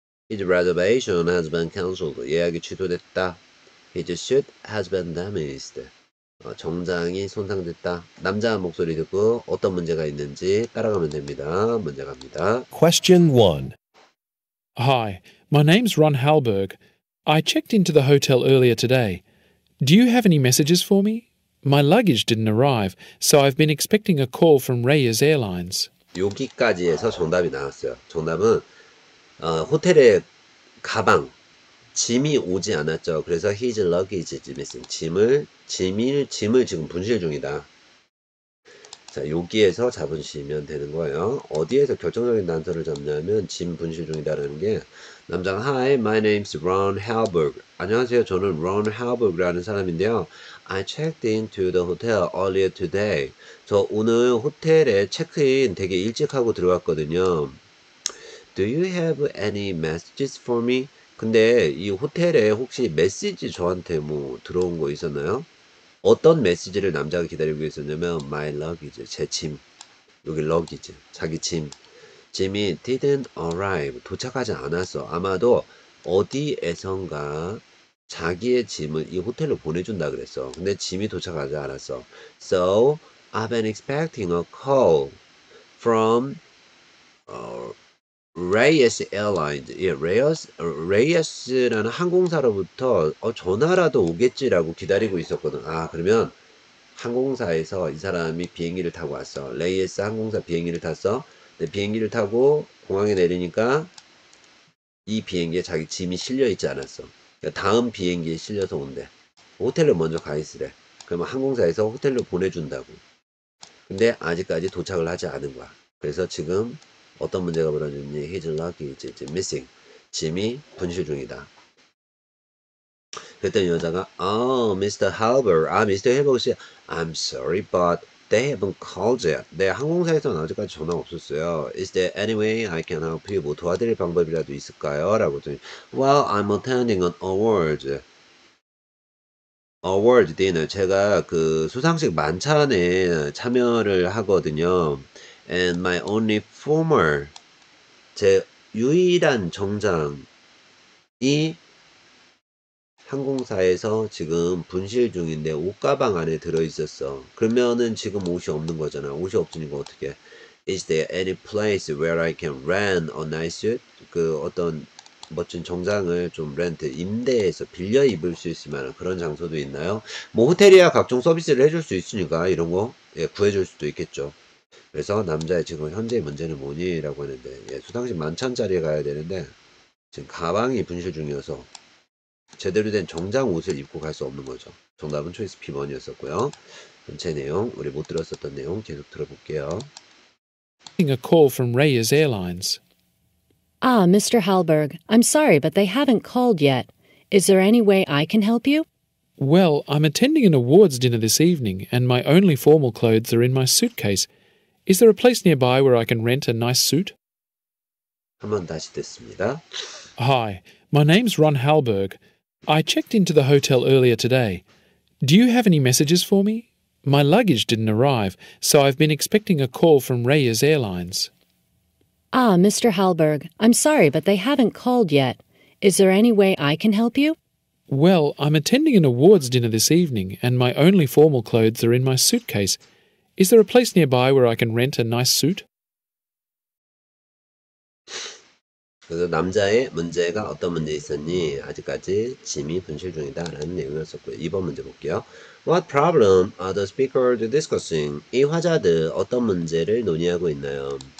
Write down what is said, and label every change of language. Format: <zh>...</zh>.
<en>His reservation has been cancelled.</en> <ko>예약이 취소됐다.</ko> <en>His suit has been damaged.</en> <ko>정장이 손상됐다. 남자 목소리 듣고 어떤 문제가 있는지 따라가면 됩니다. 문제 갑니다.</ko> <en>Question 1. Hi, my name's Ron Halberg. I checked into the hotel earlier today. Do you have any messages for me? My luggage didn't arrive, so I've been expecting a call from Reyes Airlines.</en> <ko>여기까지 해서 정답이 나왔어요. 정답은 호텔에 가방, 짐이 오지 않았죠. 그래서</ko> <en>his luggage is missing.</en> <ko>짐을 지금 분실 중이다. 자, 여기에서 잡으시면 되는 거예요. 어디에서 결정적인 단서를 잡냐면 짐 분실 중이다라는 게 남자가</ko> <en>Hi, my name's Ron Halberg.</en> <ko>안녕하세요. 저는 Ron Halberg라는 사람인데요.</ko> <en>I checked into the hotel earlier today.</en> <ko>저 오늘 호텔에 체크인 되게 일찍 하고 들어왔거든요.</ko> <en>Do you have any messages for me?</en> <ko>근데 이 호텔에 혹시 메시지 저한테 뭐 들어온 거 있었나요? 어떤 메시지를 남자가 기다리고 있었냐면</ko> <en>my luggage,</en> <ko>제 짐. 여기 luggage, 자기 짐이</ko> <en>didn't arrive,</en> <ko>도착하지 않았어. 아마도 어디에선가 자기의 짐을 이 호텔로 보내준다 그랬어. 근데 짐이 도착하지 않았어.</ko> <en>So I've been expecting a call from Reyes Airlines.</en> <ko>예, Reyes라는 항공사로부터 전화라도 오겠지라고 기다리고 있었거든. 아, 그러면 항공사에서 이 사람이 비행기를 타고 왔어. 레이에스 항공사 비행기를 탔어. 근데 비행기를 타고 공항에 내리니까 이 비행기에 자기 짐이 실려 있지 않았어. 그러니까 다음 비행기에 실려서 온대. 호텔로 먼저 가 있으래. 그러면 항공사에서 호텔로 보내준다고. 근데 아직까지 도착을 하지 않은 거야. 그래서 지금 어떤 문제가 벌어졌니?</ko> <en>His luggage is missing.</en> <ko>짐이 분실 중이다. 그랬더니 여자가 Mr. Halberg. Mr.</ko> <en>Halberg 씨, I'm sorry, but they haven't called yet.</en> <ko>네, 항공사에서는 아직까지 전화가 없었어요.</ko> <en>Is there any way I can help you?</en> <ko>뭐 도와드릴 방법이라도 있을까요? 라고 했더니</ko> <en>Well, I'm attending an award dinner.</en> <ko>제가 그 수상식 만찬에 참여를 하거든요.</ko> <en>And my only former,</en> <ko>제 유일한 정장이 항공사에서 지금 분실 중인데 옷가방 안에 들어있었어. 그러면은 지금 옷이 없는 거잖아. 옷이 없으니까 어떻게?</ko> <en>Is there any place where I can rent a nice suit?</en> <ko>그 어떤 멋진 정장을 좀 임대해서 빌려 입을 수 있을 만한 그런 장소도 있나요? 뭐 호텔이야 각종 서비스를 해줄 수 있으니까 이런 거 구해줄 수도 있겠죠. 그래서 남자의 지금 현재의 문제는 뭐니? 라고 하는데 수상식 만찬 자리에 가야 되는데 지금 가방이 분실 중이어서 제대로 된 정장 옷을 입고 갈 수 없는 거죠. 정답은 초이스 P1이었었고요. 전체 내용 우리 못 들었었던 내용 계속 들어볼게요.</ko> <en>A call from Reyes Airlines. Ah, Mr. Halberg, I'm sorry, but they haven't called yet. Is there any way I can help you? Well, I'm attending an awards dinner this evening, and my only formal clothes are in my suitcase. Is there a place nearby where I can rent a nice suit?</en> <ko>한번 다시 듣습니다.</ko> <en>Hi, my name's Ron Halberg. I checked into the hotel earlier today. Do you have any messages for me? My luggage didn't arrive, so I've been expecting a call from Reyes Airlines. Ah, Mr. Halberg, I'm sorry, but they haven't called yet. Is there any way I can help you? Well, I'm attending an awards dinner this evening, and my only formal clothes are in my suitcase. Is there a place nearby where I can rent a nice suit?</en> <ko>그래서 남자의 문제가 어떤 문제 있었니? 아직까지 짐이 분실 중이다라는 내용이었었고요. 2번 문제 볼게요.</ko> <en>What problem are the speakers discussing?</en> <ko>이 화자들 어떤 문제를 논의하고 있나요?</ko>